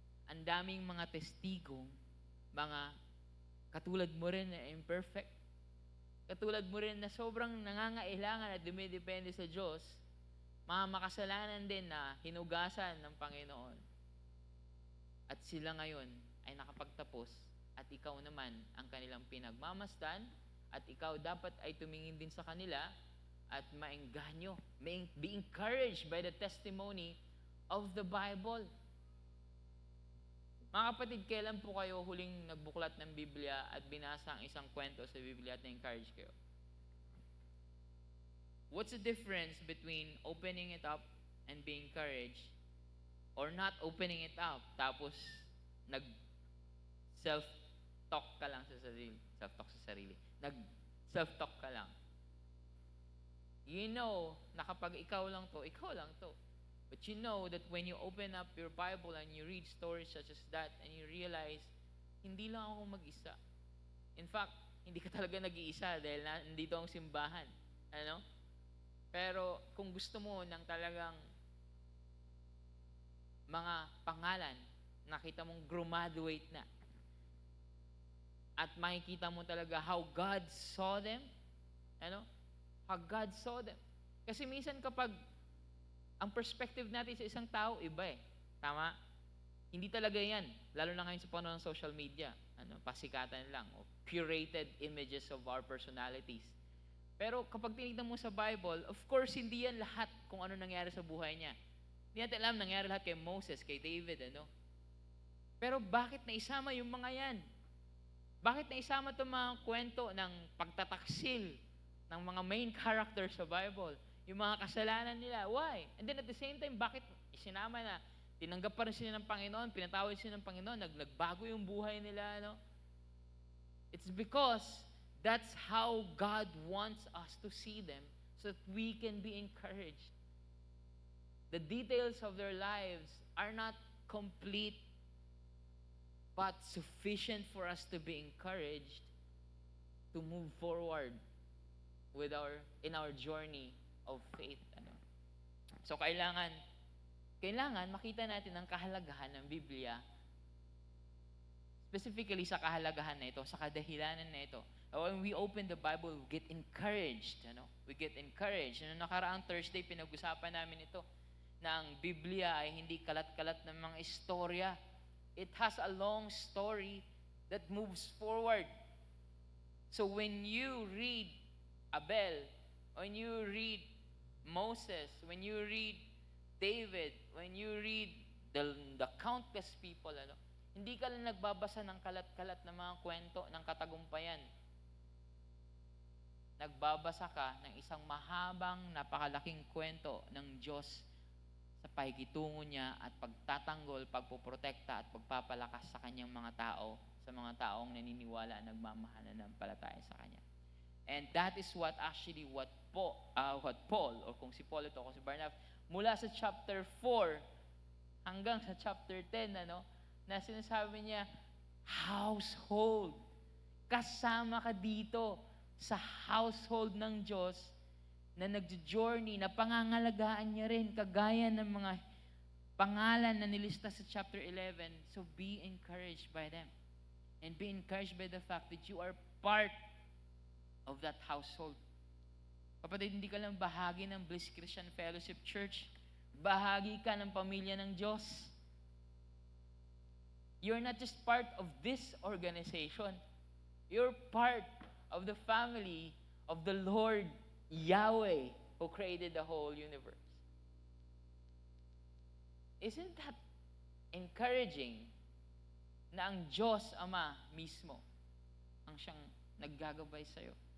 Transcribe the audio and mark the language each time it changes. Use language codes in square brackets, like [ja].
[tl] Ang daming mga testigong, mga katulad mo rin na imperfect, katulad mo rin na sobrang nangangailangan at dumidepende sa Diyos, mga makasalanan din na hinugasan ng Panginoon. At sila ngayon ay nakapagtapos at ikaw naman ang kanilang pinagmamasdan at ikaw dapat ay tumingin din sa kanila at maengganyo. [en] Be encouraged by the testimony of the Bible. [tl] Mga kapatid, kailan po kayo huling nagbuklat ng Biblia at binasa ang isang kwento sa Biblia at na-encourage kayo? [en] What's the difference between opening it up and being encouraged or not opening it up [tl] tapos nag self-talk ka lang sa sarili? [en] Self-talk sa sarili. [tl] Nag-self-talk ka lang. [en] You know [tl] na kapag ikaw lang to, ikaw lang to. [en] But you know that when you open up your Bible and you read stories such as that and you realize, [tl] hindi lang ako mag-isa. In fact, hindi ka talaga nag-iisa dahil nandito ang simbahan. Ano? Pero kung gusto mo ng talagang mga pangalan, nakita mong graduate na, at makikita mo talaga [en] how God saw them, [tl] ano? [en] How God saw them. [tl] Kasi minsan kapag ang perspective natin sa isang tao, iba eh. Tama? Hindi talaga yan. Lalo na ngayon sa panahon ng social media. Pasikatan lang. [en] O curated images of our personalities. [tl] Pero kapag tinignan mo sa Bible, of course, hindi yan lahat kung ano nangyari sa buhay niya. Hindi natin alam nangyari lahat kay Moses, kay David, ano? Pero bakit naisama yung mga yan? Bakit naisama itong mga kwento ng pagtataksil ng mga main characters sa Bible? Yung mga kasalanan nila. Why? [en] And then at the same time, [tl] bakit isinama na tinanggap pa rin sila ng Panginoon, pinatawad sila ng Panginoon, nagbago yung buhay nila, no? [en] It's because that's how God wants us to see them so that we can be encouraged. The details of their lives are not complete but sufficient for us to be encouraged to move forward in our journey of faith. [tl] So kailangan makita natin ang kahalagahan ng Biblia, specifically sa kahalagahan na ito, sa kadahilanan na ito. [en] When we open the Bible, we get encouraged. We get encouraged. [tl] Nakaraang Thursday, pinag-usapan namin ito, na ang Biblia ay hindi kalat-kalat ng mga istorya. [en] It has a long story that moves forward. So when you read Abel, when you read Moses, when you read David, when you read the countless people, [tl] hindi ka lang nagbabasa ng kalat-kalat na mga kwento ng katagumpayan. Nagbabasa ka ng isang mahabang, napakalaking kwento ng Diyos sa pakikitungo niya at pagtatanggol, pagpoprotekta at pagpapalakas sa kanyang mga tao, sa mga taong naniniwala at nagmamahal na palataya sa kanya. [en] And that is what [tl] Paul, or kung si Paul ito, kung si Barnabas, mula sa chapter 4 hanggang sa chapter 10, na sinasabi niya, household. Kasama ka dito sa household ng Diyos na nagjo-journey, na pangangalagaan niya rin, kagaya ng mga pangalan na nilista sa chapter 11. [en] So be encouraged by them. And be encouraged by the fact that you are part of that household. [tl] Kapatid, hindi ka lang bahagi ng Bliss Christian Fellowship Church. Bahagi ka ng pamilya ng Diyos. [en] You're not just part of this organization. You're part of the family of the Lord Yahweh who created the whole universe. Isn't that encouraging [tl] na ang Diyos Ama mismo ang siyang naggagabay sa'yo?